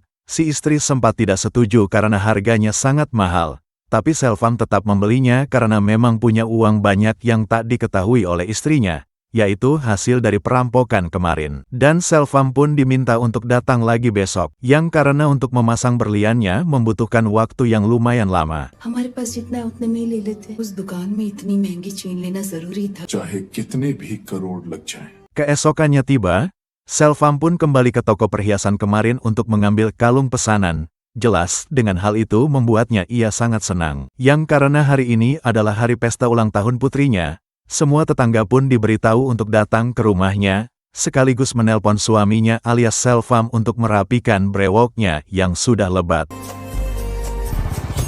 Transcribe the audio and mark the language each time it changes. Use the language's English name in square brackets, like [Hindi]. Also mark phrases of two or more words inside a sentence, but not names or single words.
[Indonesian] Si istri sempat tidak setuju karena harganya sangat mahal, tapi Selvam tetap membelinya karena memang punya uang banyak yang tak diketahui oleh istrinya, yaitu hasil dari perampokan kemarin. Dan Selvam pun diminta untuk datang lagi besok, yang karena untuk memasang berliannya membutuhkan waktu yang lumayan lama. [Hindi] हमारे पास जितना है उतने में ही ले लेते हैं। उस दुकान में इतनी महंगी चेन लेना जरूरी था। चाहे कितने भी करोड़ लग जाएं। [Indonesian] Keesokannya tiba, Selvam pun kembali ke toko perhiasan kemarin untuk mengambil kalung pesanan. Jelas, dengan hal itu membuatnya ia sangat senang. Yang karena hari ini adalah hari pesta ulang tahun putrinya, semua tetangga pun diberitahu untuk datang ke rumahnya, sekaligus menelpon suaminya alias Selvam untuk merapikan brewoknya yang sudah lebat.